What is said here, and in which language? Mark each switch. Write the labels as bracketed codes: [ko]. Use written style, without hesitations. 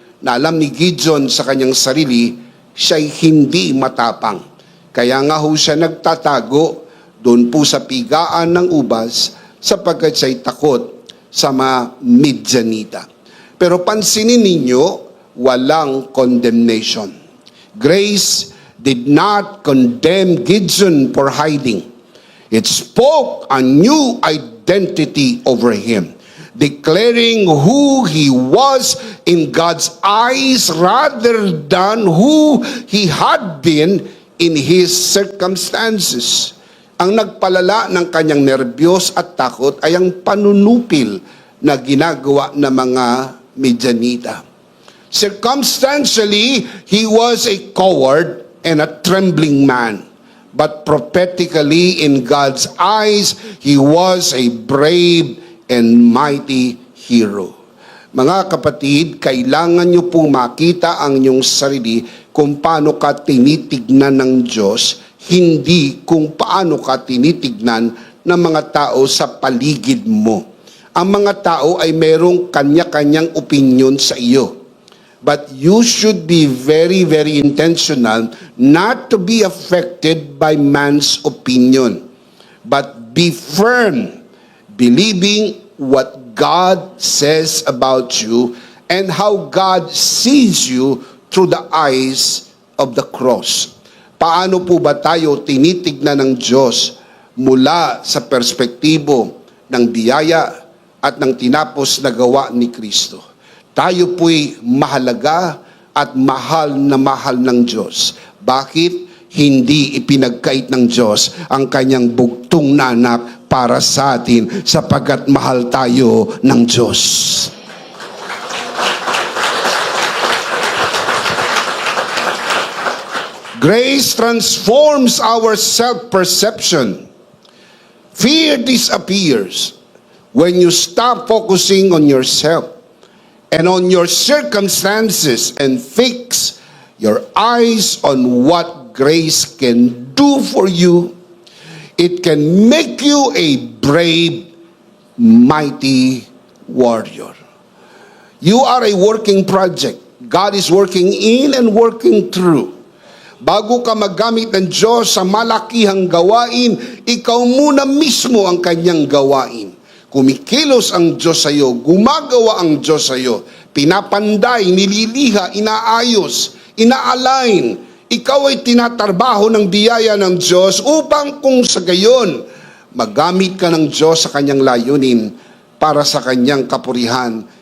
[tl] Na alam ni Gideon sa kanyang sarili, siya'y hindi matapang. Kaya nga ho siya nagtatago doon po sa pigaan ng ubas sapagkat siya'y takot sa mga Midyanita. Pero pansinin ninyo, walang condemnation. [en] Grace did not condemn Gideon for hiding. It spoke a new identity over him, declaring who he was in God's eyes rather than who he had been in his circumstances. [tl] Ang nagpalala ng kanyang nerbiyos at takot ay ang panunupil na ginagawa ng mga Midyanita. [en] Circumstantially, he was a coward and a trembling man. But prophetically, in God's eyes, he was a brave and mighty hero. [tl] Mga kapatid, kailangan nyo pong makita ang inyong sarili kung paano ka tinitignan ng Diyos, hindi kung paano ka tinitignan ng mga tao sa paligid mo. Ang mga tao ay merong kanya-kanyang opinion sa iyo. [en] But you should be very, very intentional not to be affected by man's opinion. But be firm, believing what God says about you and how God sees you through the eyes of the cross. [tl] Paano po ba tayo tinitignan ng Diyos mula sa perspektibo ng biyaya at ng tinapos na gawa ni Kristo? Tayo po'y mahalaga at mahal ng Diyos. Bakit? Hindi ipinagkait ng Diyos ang kanyang bugtong na anak para sa atin sapagkat mahal tayo ng Diyos. [en] Grace transforms our self-perception. Fear disappears when you stop focusing on yourself and on your circumstances and fix your eyes on what grace can do for you. It can make you a brave, mighty warrior. You are a working project. God is working in and working through. [tl] Bago ka maggamit ng Diyos sa malakihang gawain, ikaw muna mismo ang kanyang gawain. Kumikilos ang Diyos sa iyo, gumagawa ang Diyos sa iyo, pinapanday, nililiha, inaayos, ina-align. Ikaw ay tinatrabaho ng biyaya ng Diyos upang kung sa gayon, magamit ka ng Diyos sa kanyang layunin para sa kanyang kapurihan.